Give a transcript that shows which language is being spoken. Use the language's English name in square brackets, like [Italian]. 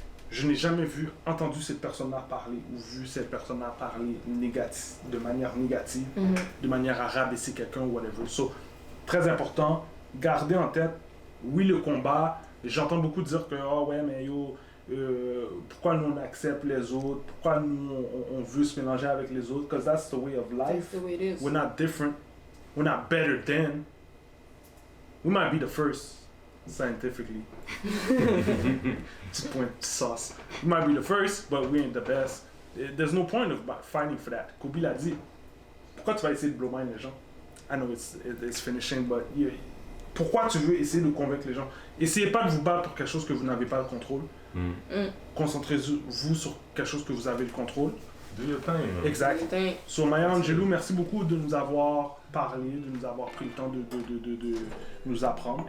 [French] Je n'ai jamais entendu cette personne-là parler ou vu cette personne-là parler de manière négative, de manière à rabaisser quelqu'un ou whatever. So, très important, gardez en tête, oui, le combat. J'entends beaucoup dire que, oh ouais, mais yo, pourquoi nous on accepte les autres, pourquoi nous on veut se mélanger avec les autres, [English] because that's the way of life. That's the way it is. We're not different, we're not better than. We might be the first. Scientifically. [French] Petit point de sauce. [English] We might be the first, but we ain't the best. There's no point of fighting for that. [French] Kobe l'a dit. Pourquoi tu vas essayer de blow mind les gens? [English] I know it's finishing, [French] but pourquoi tu veux essayer de convaincre les gens? Essayez pas de vous battre pour quelque chose que vous n'avez pas le contrôle. Concentrez-vous sur quelque chose que vous avez le contrôle. [English] Do your thing. [French] Exact. So Maya Angelou, merci beaucoup de nous avoir parlé, de nous avoir pris le temps de nous apprendre.